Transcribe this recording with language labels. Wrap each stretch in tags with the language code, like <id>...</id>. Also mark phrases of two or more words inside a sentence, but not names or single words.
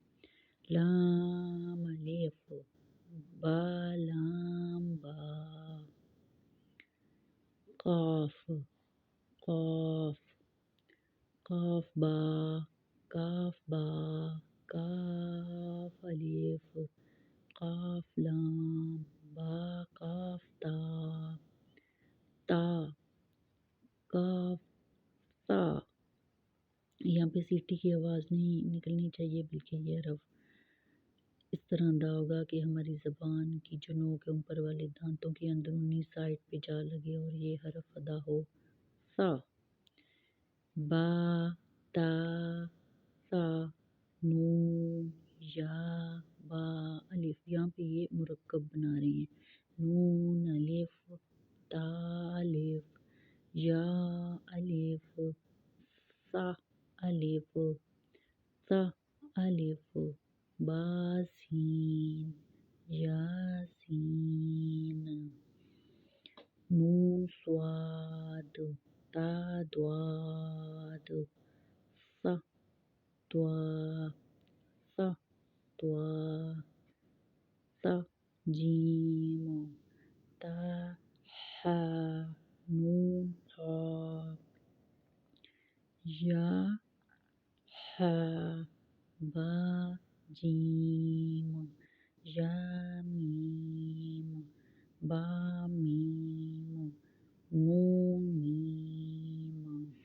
<ur>لام الف، با لام با، قاف، قاف، قاف با، کاف با، کاف الف، قاف لام، با قاف تا، تا، کاف تا۔ یہاں پہ سیٹی کی آواز نہیں نکلنی چاہیے، بلکہ یہ حرف اس طرح ادا ہوگا کہ ہماری زبان کی جو نوک ہے اوپر والے دانتوں کی اندرونی سائڈ پہ جا لگے، اور یہ حرف ادا ہو سا۔ با، تا، سا، نون، یا، با الف۔ یہاں پہ یہ مرکب بنا رہے ہیں۔ نون الف، تا الف، یا الف، سا الف، سا الف، با سین، یا سین، نون صاد، تا ضاد، سا طوا، سا طوا، سا جیم، تا ح، نون طا، یا ح، با جیم، یا میم، با میم، نون میم،</ur>